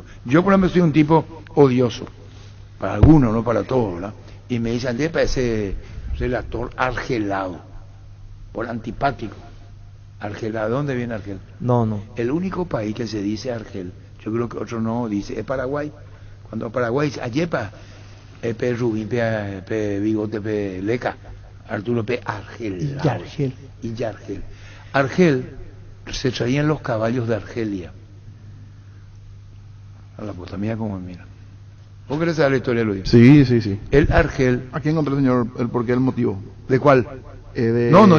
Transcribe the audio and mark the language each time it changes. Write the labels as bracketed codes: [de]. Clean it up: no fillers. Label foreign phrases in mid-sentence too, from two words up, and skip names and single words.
[es] Yo, por ejemplo, soy un tipo odioso. Para algunos, no para todos, ¿verdad? Y me dicen, de parece el actor argelado, por antipático. Argelado, ¿dónde viene Argel? No. El único país que se dice Argel, yo creo que otro no dice, es Paraguay. Cuando Paraguay dice, [gn] ayepa, pe Rubín, pe Bigote, pe Leca, Arturo, pe Argelado. [es] Y Yargel. Argel se traían los caballos de Argelia. A la puta mía como mira. ¿Vos querés saber la historia, Luis? Sí. El Argel... Aquí encontré, señor, el porqué, el motivo. ¿De cuál? No,